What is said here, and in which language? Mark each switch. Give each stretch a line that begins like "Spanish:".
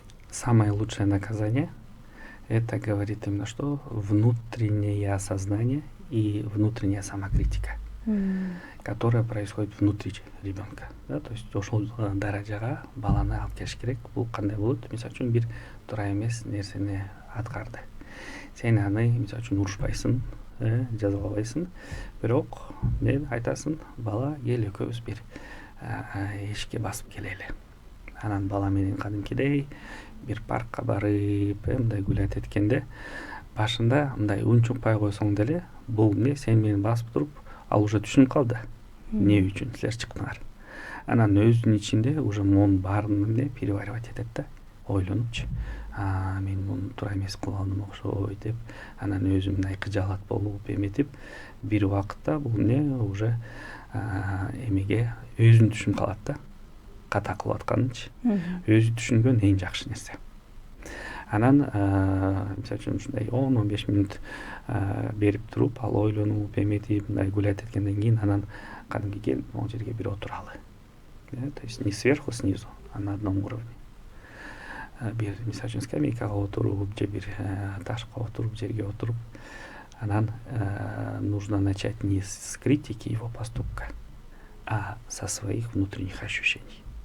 Russian: Самое лучшее наказание — это говорит именно что внутреннее осознание и внутренняя самокритика, которая происходит внутри ребенка.
Kyrgyz: Да? То есть ошол даражага баланы алып келиш керек. Бул кандай болот? Мисалы үчүн бир туура эмес нерсени аткарды. Сен аны мисалы үчүн урушпайсың, жазалабайсың, бирок мен айтасың, бала кел экөөбүз бир эшикке басып келели. Анан бала менен кадимкидей бир паркка барып, мындай гулять эткенде, башында мындай унчукпай койсоң деле, бул эмне сен мени басып туруп, ал уже түшүнүп калды. Эмне үчүн силер чыктыңар? Анан өзүнүн ичинде уже монун баарын эмне переваривать этет да, ойлонупчу. Мен муну туура эмес кылып алдым окшойт деп, анан өзү мындай кыжаалат болуп эметип, бир убакытта бул эмне уже эмеге өзүн түшүнүп калат да. Ката кылып атканынчы. Өзү түшүнгөн эң жакшы нерсе. Анан мисалы үчүн ушундай 10-15 минут берип туруп, ал ойлонуп, эметип, мындай гулять эткенден кийин анан кадимки келип могу жерге бир отуралы.
Russian: То есть не сверху, снизу, а на одном уровне.
Kyrgyz: Бир мисалы үчүн скамейкага отуруп, же бир ташка отуруп, жерге отуруп, анан
Russian: нужно начать не с критики его поступка, а со своих внутренних ощущений.